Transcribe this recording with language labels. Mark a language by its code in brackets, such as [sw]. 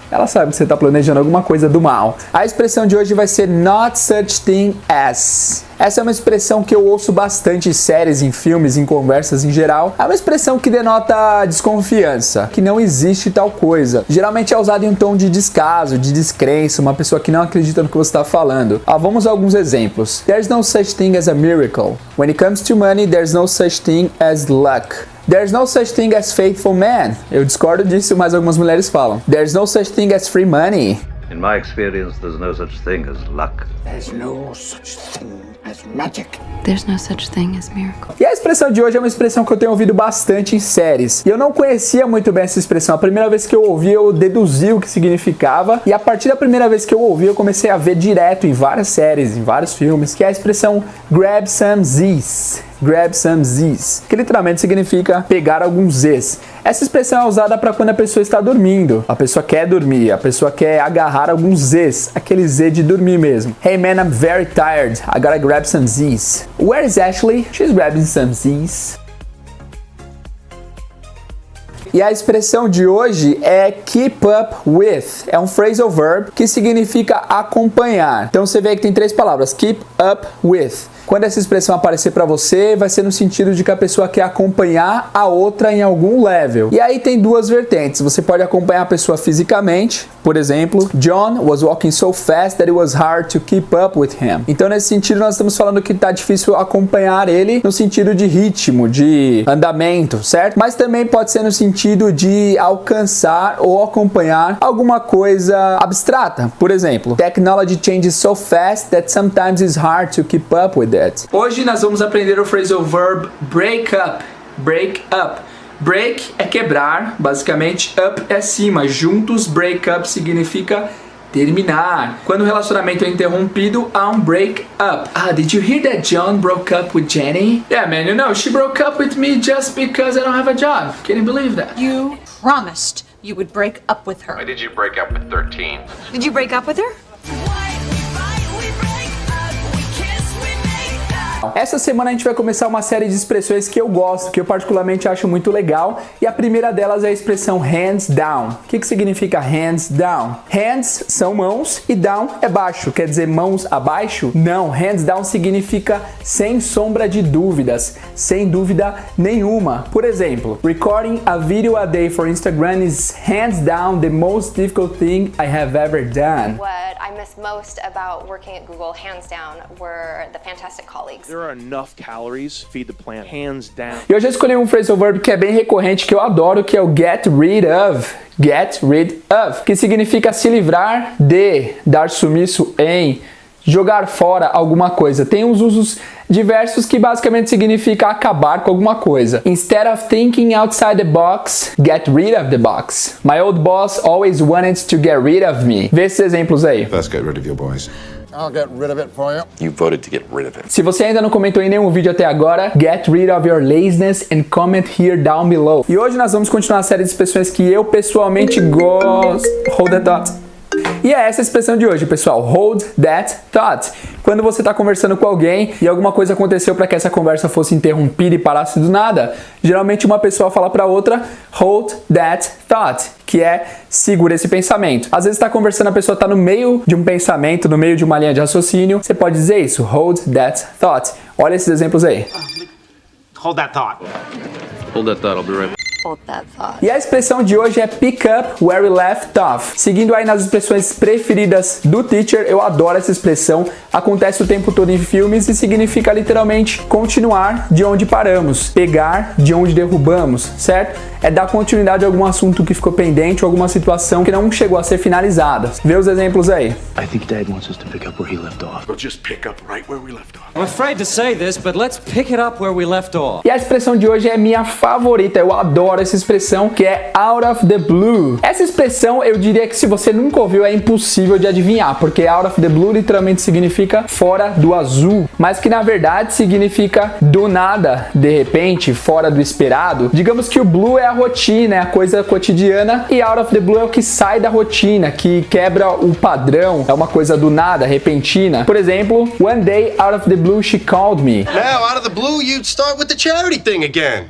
[pt] Ela sabe que você está planejando alguma coisa do mal. A expressão de hoje vai ser not such thing as. Essa é uma expressão que eu ouço bastante em séries, em filmes, em conversas em geral. É uma expressão que denota desconfiança, que não existe tal coisa. Geralmente é usada em um tom de descaso, de descrença, uma pessoa que não acredita no que você está falando. Vamos a alguns exemplos. [en] There's no such thing as a miracle. When it comes to money, there's no such thing as luck. There's no such thing as faithful man. [pt] Eu discordo disso, mas algumas mulheres falam. [en] There's no such thing as free money. In my experience, there's no such thing as luck. There's no such thing as magic. There's no such thing as miracle. [pt] E a expressão de hoje é uma expressão que eu tenho ouvido bastante em séries. E eu não conhecia muito bem essa expressão. A primeira vez que eu ouvi, eu deduzi o que significava. E a partir da primeira vez que eu ouvi, eu comecei a ver direto em várias séries, em vários filmes, que é a expressão grab some Z's. Grab some Z's, que literalmente significa pegar alguns Z's. Essa expressão é usada para quando a pessoa está dormindo. A pessoa quer dormir, a pessoa quer agarrar alguns Z's, aquele Z de dormir mesmo. [en] Hey man, I'm very tired. I gotta grab some Z's. Where is Ashley? She's grabbing some Z's. [pt] E a expressão de hoje é keep up with. É um phrasal verb que significa acompanhar. Então você vê que tem três palavras, keep up with. Quando essa expressão aparecer para você, vai ser no sentido de que a pessoa quer acompanhar a outra em algum level. E aí tem duas vertentes. Você pode acompanhar a pessoa fisicamente. Por exemplo, [en] John was walking so fast that it was hard to keep up with him. [pt] Então nesse sentido nós estamos falando que tá difícil acompanhar ele no sentido de ritmo, de andamento, certo? Mas também pode ser no sentido de alcançar ou acompanhar alguma coisa abstrata. Por exemplo, [en] technology changes so fast that sometimes it's hard to keep up with it. [pt] Hoje nós vamos aprender o phrasal verb break up. Break up. Break é quebrar, basicamente. Up é cima. Juntos, break up significa terminar. Quando o relacionamento é interrompido, há um break up. [en] Did you hear that John broke up with Jenny? Yeah, man, you know, she broke up with me just because I don't have a job. Can you believe that? You promised you would break up with her. Why did you break up with 13? Did you break up with her? [pt] Essa semana a gente vai começar uma série de expressões que eu gosto, que eu particularmente acho muito legal, e a primeira delas é a expressão hands down. O que significa hands down? Hands são mãos e down é baixo, quer dizer mãos abaixo? Não, hands down significa sem sombra de dúvidas, sem dúvida nenhuma. Por exemplo, [en] recording a video a day for Instagram is hands down the most difficult thing I have ever done. What I miss most about working at Google, hands down, were the fantastic colleagues. There are enough calories, feed the plant, hands down. [pt] E hoje eu escolhi um phrasal verb que é bem recorrente, que eu adoro, que é o get rid of. Get rid of, que significa se livrar de, dar sumiço em, jogar fora alguma coisa. Tem uns usos diversos que basicamente significa acabar com alguma coisa. [en] Instead of thinking outside the box, get rid of the box. My old boss always wanted to get rid of me. [pt] Vê esses exemplos aí. [en] First, get rid of your boys. I'll get rid of it for you. You voted to get rid of it. [pt] Se você ainda não comentou em nenhum vídeo até agora, [en] get rid of your laziness and comment here down below. [pt] E hoje nós vamos continuar a série de expressões que eu pessoalmente gosto. Hold that thought. E é essa a expressão de hoje, pessoal. Hold that thought. Quando você está conversando com alguém e alguma coisa aconteceu para que essa conversa fosse interrompida e parasse do nada, geralmente uma pessoa fala para outra, hold that thought, que é segura esse pensamento. Às vezes está conversando, a pessoa está no meio de um pensamento, no meio de uma linha de raciocínio, você pode dizer isso, hold that thought. Olha esses exemplos aí. [en] Hold that thought. Hold that thought, I'll be right back. hold that thought. [pt] E a expressão de hoje é pick up where we left off. Seguindo aí nas expressões preferidas do teacher, eu adoro essa expressão. Acontece o tempo todo em filmes e significa literalmente continuar de onde paramos, pegar de onde derrubamos, certo? É dar continuidade a algum assunto que ficou pendente ou alguma situação que não chegou a ser finalizada. Vê os exemplos aí. [en] I think Dad wants us to pick up where he left off. We'll just pick up right where we left off. I'm afraid to say this, but let's pick it up where we left off. [pt] E a expressão de hoje é minha favorita, eu adoro essa expressão, que é out of the blue. Essa expressão eu diria que se você nunca ouviu é impossível de adivinhar, porque out of the blue literalmente significa fora do azul, mas que na verdade significa do nada, de repente, fora do esperado. Digamos que o blue é a rotina, é a coisa cotidiana, e out of the blue é o que sai da rotina, que quebra o padrão, é uma coisa do nada, repentina. Por exemplo, [en] one day out of the blue she called me. Now, out of the blue, you'd start with the charity thing again.